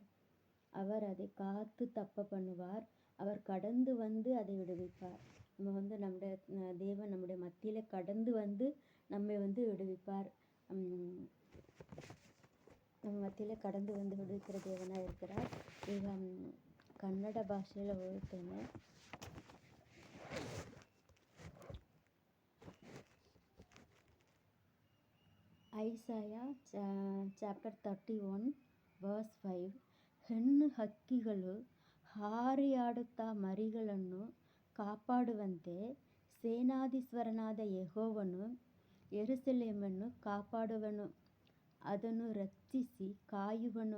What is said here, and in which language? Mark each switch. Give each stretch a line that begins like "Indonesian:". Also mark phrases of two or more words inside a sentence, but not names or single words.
Tamil: அவர் அதை காத்து தப்ப பண்ணுவார். அவர் கடந்து வந்து அதை விடுவிப்பார். நம்ம நம்முடைய தேவன் நம்முடைய மத்தியில கடந்து வந்து நம்மை விடுவிப்பார். நம்ம மத்தியில கடந்து வந்து விடுவிக்கிற தேவனாக இருக்கிறார்.
Kannada: ಈಗ ಕನ್ನಡ ಭಾಷೆಯಲ್ಲಿ ಓದುತ್ತೇನೆ.
English: Isaiah chapter 31 verse 5.
Kannada: ಹೆಣ್ಣು ಹಕ್ಕಿಗಳು ಹಾರಿಯಾಡುತ್ತಾ ಮರಿಗಳನ್ನು ಕಾಪಾಡುವಂತೆ ಸೇನಾಧೀಶ್ವರನಾದ ಯೆಹೋವನು ಯೆರೂಸಲೇಮನ್ನು ಕಾಪಾಡುವನು, ಅದನ್ನು ರಕ್ಷಿಸಿ ಕಾಯುವನು.